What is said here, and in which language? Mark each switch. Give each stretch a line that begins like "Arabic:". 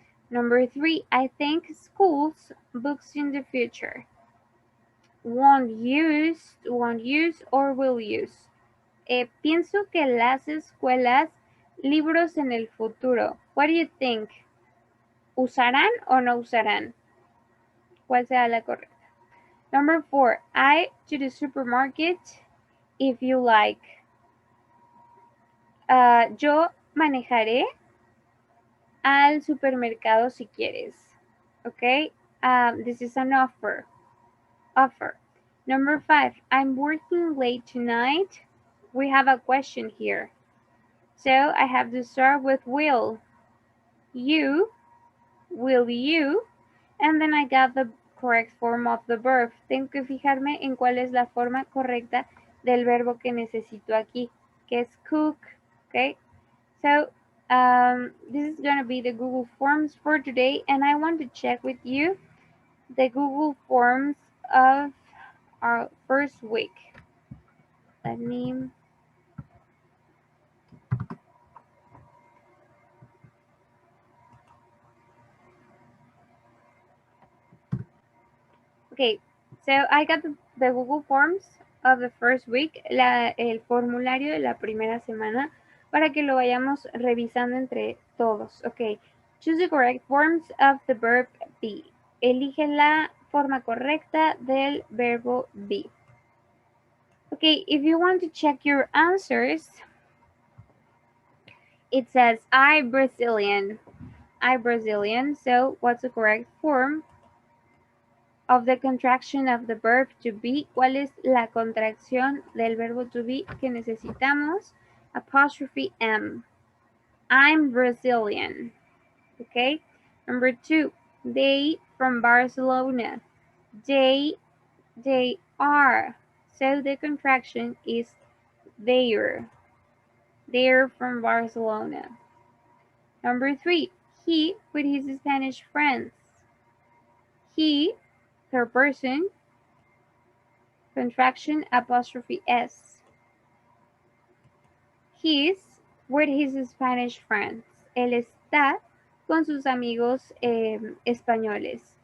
English: Number 3, I think schools books in the future. Won't use, or will use.
Spanish: Pienso que las escuelas libros en el futuro.
English: What do you think?
Spanish: ¿Usarán o no usarán? ¿Cuál será la correcta?
English: Number 4, I to the supermarket if you like.
Spanish: Yo manejaré al supermercado si quieres.
English: Okay, this is an offer. Number 5, I'm working late tonight. We have a question here. So I have to start with will. Will you? And then I got the correct form of the verb.
Spanish: Tengo que fijarme en cuál es la forma correcta del verbo que necesito aquí, que es cook.
English: Okay, so this is going to be the Google Forms for today, and I want to check with you the Google Forms of our first week. Let me Okay, so I got the Google Forms of the first week,
Spanish: el formulario de la primera semana, para que lo vayamos revisando entre todos.
English: Okay, choose the correct forms of the verb be.
Spanish: Elige la forma correcta del verbo be.
English: Okay, if you want to check your answers, it says I Brazilian. I Brazilian. So what's the correct form of the contraction of the verb to be?
Spanish: ¿Cuál es la contracción del verbo to be que necesitamos?
English: Apostrophe M. I'm Brazilian. Okay. Number 2. They from Barcelona. They are. So the contraction is they're. They're from Barcelona. Number 3. He with his Spanish friends. He, third person, contraction apostrophe S. He's with his Spanish friends.
Spanish: Él está con sus amigos españoles.